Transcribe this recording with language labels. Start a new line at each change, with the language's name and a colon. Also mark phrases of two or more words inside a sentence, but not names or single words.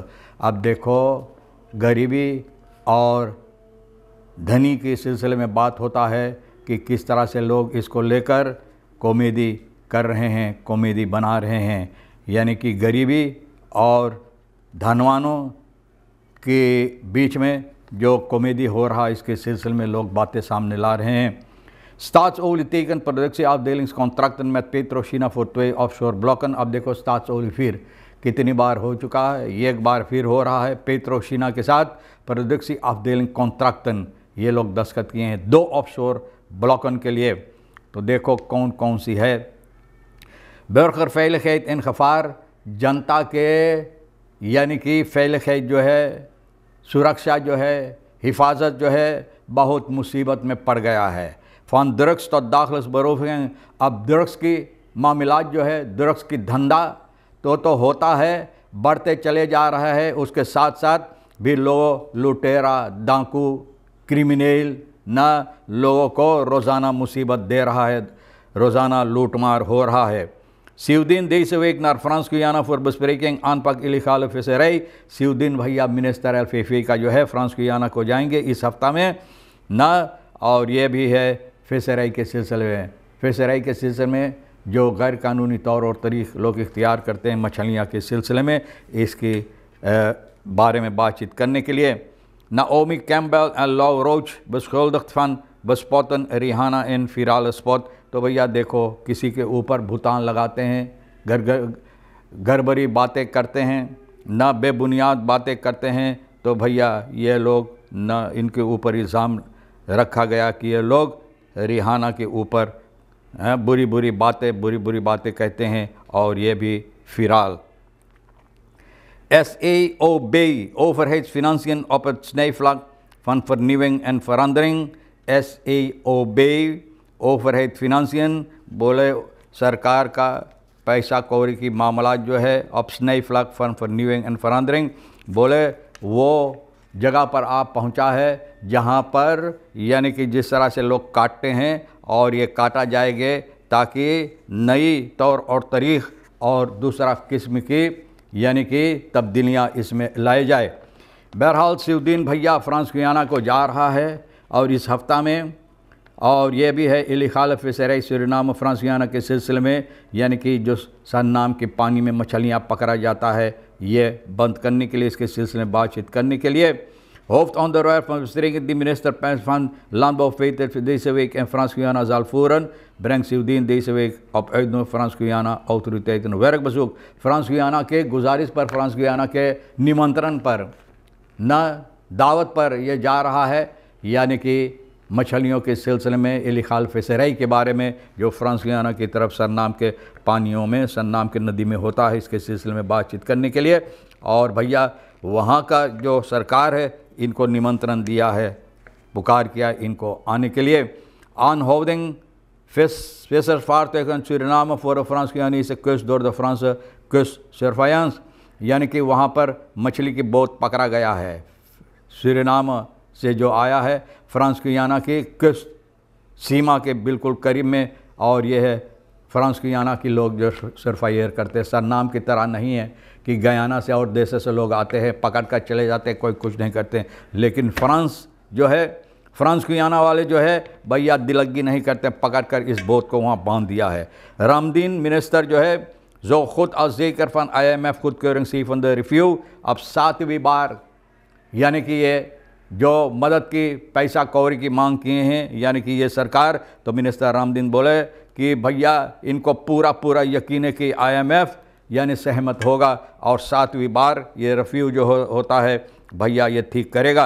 Caribbean Hindustani: अब देखो, गरीबी और धनी के सिलसिले में बात होता है कि किस तरह से लोग इसको लेकर कॉमेडी कर रहे हैं, कॉमेडी बना रहे हैं। यानी कि गरीबी और धनवानों के बीच में जो कॉमेडी हो रहा है, इसके सिलसिले में लोग बातें सामने ला रहे हैं।
Dutch: Staatsolie productieafdelingskontrakten met Petrochina voor 2 offshore blokken।
Caribbean Hindustani: अब देखो, स्टाट्सओली फिर कितनी बार हो चुका है, एक बार फिर हो रहा है। पेट्रोशीना के साथ
Dutch: productie afdeling contracten
Caribbean Hindustani: ये लोग दस्तखत किए हैं 2
Dutch: offshore blokken
Caribbean Hindustani: के लिए। तो देखो कौन कौन सी है।
Dutch: burgerveiligheid in gevaar,
Caribbean Hindustani: जनता के यानी कि veiligheid जो है, सुरक्षा जो है, हिफाजत जो है, बहुत मुसीबत में पड़ गया है। फ़ान ड्रग्स तो दाखिल बरोफें। अब ड्रग्स की मामलात जो है, ड्रग्स की धंधा तो होता है, बढ़ते चले जा रहा है। उसके साथ साथ भी लोग लुटेरा, डाकू, क्रिमिनल न लोगों को रोज़ाना मुसीबत दे रहा है, रोज़ाना लूटमार हो रहा है।
Dutch: Sievdien deze week naar Frans-Guyana voor bespreking aanpak illegale visserij।
Caribbean Hindustani: Sievdien भैया मिनिस्टर LFV का जो है फ्रांस गुयाना को जाएंगे इस हफ्ता में ना। और ये भी है फिशराई के सिलसिले में, फिशराई के सिलसिले में जो गैर कानूनी तौर और तरीक़ लोग इख्तियार करते हैं मछलियाँ के सिलसिले में, इसके बारे में बातचीत करने के लिए।
Dutch: Naomi Campbell en Lau Roach beschuldigd van bespotten Rihanna in virale spot।
Caribbean Hindustani: तो भैया देखो, किसी के ऊपर भुतान लगाते हैं, गड़बड़ी बातें करते हैं, ना बेबुनियाद बातें करते हैं। तो भैया ये लोग ना, इनके ऊपर इल्ज़ाम रखा गया कि ये लोग रिहाना के ऊपर बुरी बुरी बातें कहते हैं और ये भी फिराल।
Dutch: SAOB overheidsfinanciën op het snijvlak van vernieuwing en verandering।
Caribbean Hindustani: SAOB
Dutch: overheid financiën
Caribbean Hindustani: बोले सरकार का पैसा कौड़ी की मामला जो है अब
Dutch: snijvlak van vernieuwing en verandering,
Caribbean Hindustani: बोले वो जगह पर आप पहुंचा है जहां पर यानी कि जिस तरह से लोग काटते हैं और ये काटा जाएगा ताकि नई तौर और तरीक़ और दूसरा किस्म की यानी कि तब्दीलियाँ इसमें लाए जाए। बहरहाल सिवदीन भैया फ्रांस गुयाना को जा रहा है और इस हफ्ता में, और ये भी है
English: illegal fishery
Caribbean Hindustani: सूरीनाम फ्रांस गुयाना के सिलसिले में, यानी कि जो सन्नाम के पानी में मछलियाँ पकड़ा जाता है ये बंद करने के लिए, इसके सिलसिले में बातचीत करने के लिए।
Dutch: Hoofdonderwerp van bespreking die minister van Landbouw Peter deze week in Frans-Guyana zal voeren, brengt Sievdien deze week op uitnodiging Frans-Guyana autoriteiten een werkbezoek।
Caribbean Hindustani: फ्रांस-गुयाना के गुजारिश पर, फ्रांस-गुयाना के निमंत्रण पर, न दावत पर यह जा रहा है, यानी कि मछलियों के सिलसिले में
English: illegal fishery
Caribbean Hindustani: के बारे में जो फ्रांस-गुयाना की तरफ सरनाम के पानियों में, सरनाम के नदी में होता है, इसके सिलसिले में बातचीत करने के लिए। और भैया वहाँ का जो सरकार है इनको निमंत्रण दिया है, पुकार किया इनको आने के लिए।
Dutch: Aanhouding vissersvaartuigen Suriname voor de Frans-Guyanese kust door de Franse kustsurveillance,
Caribbean Hindustani: यानी कि वहाँ पर मछली की बोट पकड़ा गया है सूरीनाम से जो आया है फ्रांस गुयाना की कस्ट सीमा के बिल्कुल करीब में। और ये है फ्रांस गुयाना के लोग जो सरफायर करते हैं, सरनाम की तरह नहीं है कि गयाना से और देशों से लोग आते हैं पकड़ कर चले जाते हैं, कोई कुछ नहीं करते। लेकिन फ्रांस जो है, फ्रांस गुयाना वाले जो है भैया दिलगी नहीं करते, पकड़ कर इस बोट को वहाँ बांध दिया है। रामदीन मिनिस्टर जो है जो खुद
Dutch: als zeker van IMF goedkeuring 7e review,
Caribbean Hindustani: अब 7वीं बार यानी कि ये जो मदद की पैसा कौड़ी की मांग किए हैं यानी कि ये सरकार, तो मिनिस्टर रामदीन बोले कि भैया इनको पूरा पूरा यकीन है कि IMF यानी सहमत होगा और 7वीं बार ये रिफ्यू जो होता है भैया ये ठीक करेगा।